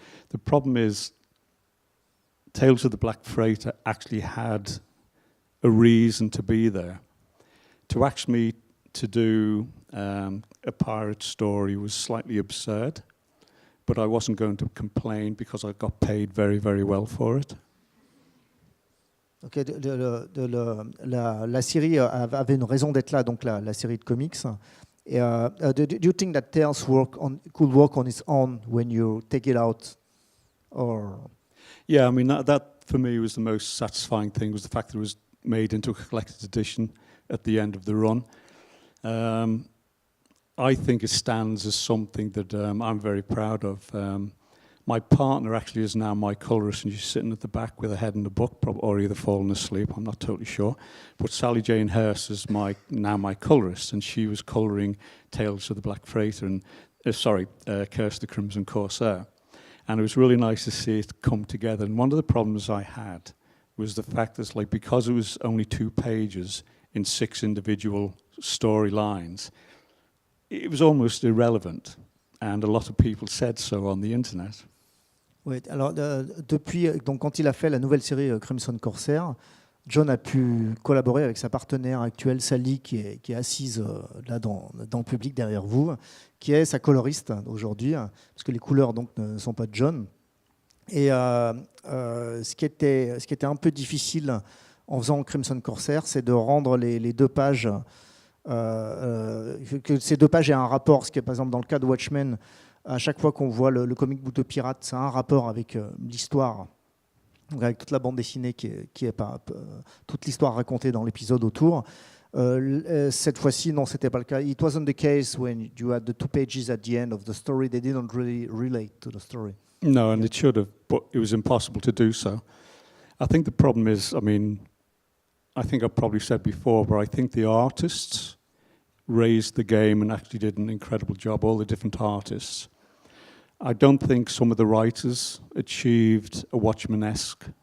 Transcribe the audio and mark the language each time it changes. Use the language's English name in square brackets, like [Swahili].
[English] The problem is, Tales of the Black Freighter actually had a reason to be there. To ask me to do a pirate story was slightly absurd, but I wasn't going to complain because I got paid very, very well for it. [French] Okay, la série avait une raison d'être là, donc la série de comics. [English] Do you think that Tales could work on its own when you take it out, or? Yeah, I mean, that for me was the most satisfying thing, was the fact that it was made into a collector's edition at the end of the run. I think it stands as something that I'm very proud of. My partner actually is now my colorist, and she's sitting at the back with her head in the book, or either fallen asleep, I'm not totally sure. But Sally Jane Hurst is now my colorist, and she was coloring Tales of the Black Freighter, and Curse of the Crimson Corsair. And it was really nice to see it come together. And one of the problems I had was the fact that, like, because it was only 2 pages in 6 individual storylines, it was almost irrelevant. And a lot of people said so on the internet. [French] Oui, alors depuis, donc quand il a fait la nouvelle série Crimson Corsair, John a pu collaborer avec sa partenaire actuelle, Sally, qui est assise là dans le public derrière vous, qui est sa coloriste aujourd'hui, parce que les couleurs donc ne sont pas de John. Et ce qui était un peu difficile en faisant Crimson Corsair, c'est de rendre les 2 pages, que ces 2 pages aient un rapport. Ce qui est par exemple dans le cas de Watchmen, à chaque fois qu'on voit le comic book de pirate, ça a un rapport avec l'histoire. Donc avec toute la bande dessinée qui est pas toute l'histoire racontée dans l'épisode autour. Cette fois-ci, non, c'était pas le cas. [English] It wasn't the case when you had the 2 pages at the end of the story. They didn't really relate to the story. No, and it should have, but it was impossible to do so. I think the problem is, I mean, I think I've probably said before, but I think the artists raised the game and actually did an incredible job, all the different artists. I don't think some of the writers achieved a Watchmen-esque